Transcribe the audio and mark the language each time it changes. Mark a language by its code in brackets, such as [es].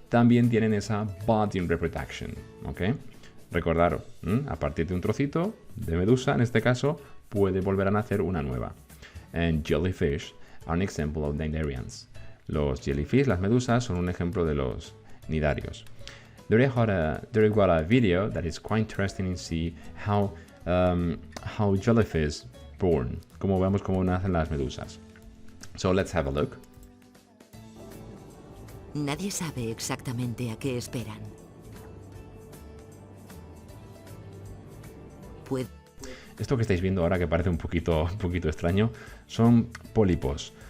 [es] También tienen esa [en] budding reproduction. [es] Okay? Recordaros, a partir de un trocito de medusa, en este caso, puede volver a nacer una nueva. [en] And jellyfish are an example of cnidarians. [es] Los jellyfish, las medusas, son un ejemplo de los nidarios. [en] There got a video that is quite interesting to see how jellyfish born. [es] Como vemos cómo nacen las medusas. [en] So let's have a look. [es] Nadie sabe exactamente a qué esperan. Esto que estáis viendo ahora, que parece un poquito extraño, son pólipos.